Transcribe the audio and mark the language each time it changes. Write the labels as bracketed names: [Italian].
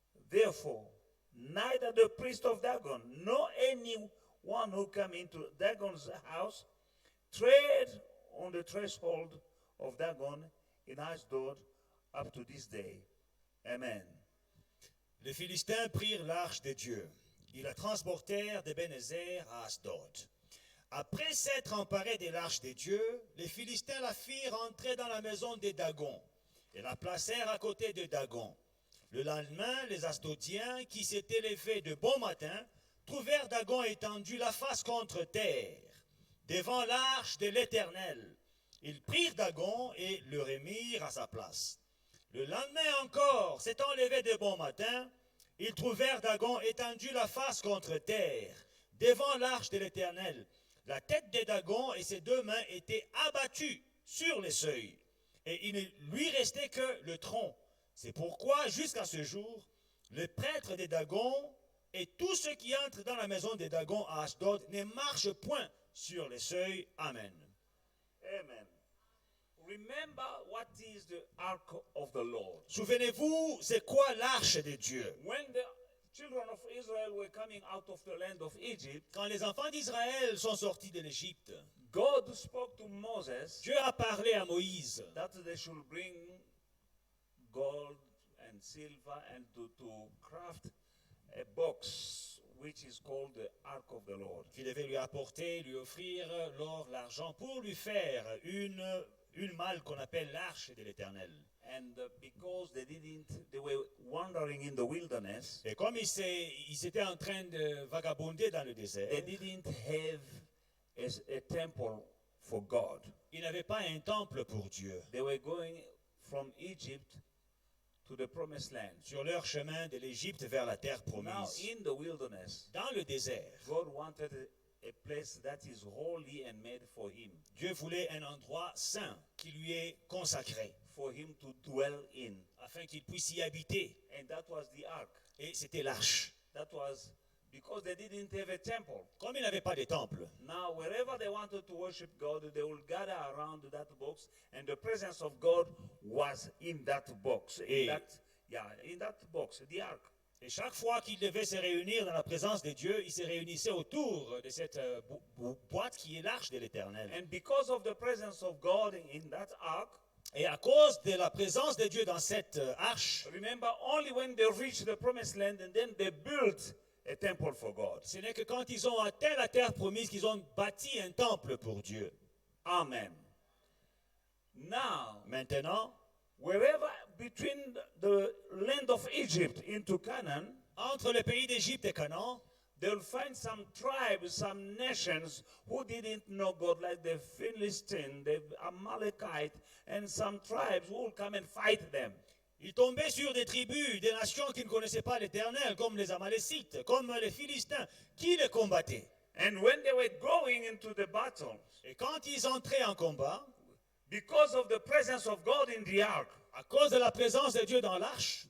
[English] Therefore, neither the priest of Dagon nor anyone who came into Dagon's house tread on the threshold of Dagon in Ashdod up to this day. Amen. [French] Les Philistins prirent l'arche de Dieu. Ils la transportèrent d'Ebenezer à Ashdod. Après s'être emparés de l'arche de Dieu, les Philistins la firent entrer dans la maison de Dagon et la placèrent à côté de Dagon. Le lendemain, les Ashdodiens, qui s'étaient levés de bon matin, trouvèrent Dagon étendu la face contre terre, devant l'arche de l'Éternel. Ils prirent Dagon et le remirent à sa place. Le lendemain encore, s'étant levés de bon matin, ils trouvèrent Dagon étendu la face contre terre, devant l'arche de l'Éternel. La tête de Dagon et ses deux mains étaient abattues sur les seuils, et il ne lui restait que le tronc. C'est pourquoi, jusqu'à ce jour, le prêtre de Dagon et tous ceux qui entrent dans la maison de Dagon à Ashdod ne marchent point sur les seuils. [English] Amen. Amen. Remember what is the ark of the Lord. [French] Souvenez-vous, c'est quoi l'arche de Dieu? [English] When the children of Israel were coming out of the land of Egypt, [French] Quand les enfants d'Israël sont sortis de l'Égypte, [English] God spoke to Moses [French] Dieu a parlé à Moïse [English] that they should bring gold and silver and to craft a box which is called the Ark of the Lord. [French] qu'il devait lui apporter, lui offrir l'or, l'argent pour lui faire une malle qu'on appelle l'arche de l'Éternel. [English] And because they were wandering in the wilderness, [French] Et comme ils étaient en train de vagabonder dans le désert, [English] they didn't have a temple for God. [French] ils n'avaient pas un temple pour Dieu. [English] They were going from Egypt to the promised land. [French] Sur leur chemin de l'Égypte vers la terre [English] Now [French] promise, [English] in the wilderness, [French] dans le désert, [English] God wanted a place that is holy and made for him, [French] Dieu voulait un endroit saint qui lui est consacré, [English] for him to dwell in. [French] afin qu'il puisse y habiter. [English] And that was the ark. [French] Et c'était l'arche. [English] That was because they didn't have a temple. [French] Comme il n'avait pas de temple, [English] Now, wherever they wanted to worship God, they will gather around that box, and the presence of God was in that box. In that box, the ark. [French] et chaque fois qu'il devait se réunir dans la présence de Dieu, il se réunissait autour de cette boîte qui est l'arche de l'Éternel. [English] And because of the presence of God in that ark, [French] Et à cause de la présence de Dieu dans cette arche, [English] remember, only when they reached the promised land and then they built a temple for God. [French] ce n'est que quand ils ont atteint la terre promise qu'ils ont bâti un temple pour Dieu. [English] Amen. Now, [French] Maintenant, [English] wherever between the land of Egypt into Canaan, [French] entre le pays d'Égypte et Canaan, [English] they'll find some tribes, some nations who didn't know God, like the Philistine, the Amalekite, and some tribes who will come and fight them. [French] ils tombaient sur des tribus, des nations qui ne connaissaient pas l'Éternel, comme les Amalécites, comme les Philistins, qui les combattaient. [English] And when they were going into the battle, [French] Et quand ils entraient en combat, [English] because of the presence of God in the ark, [French] à cause de la présence de Dieu dans l'arche,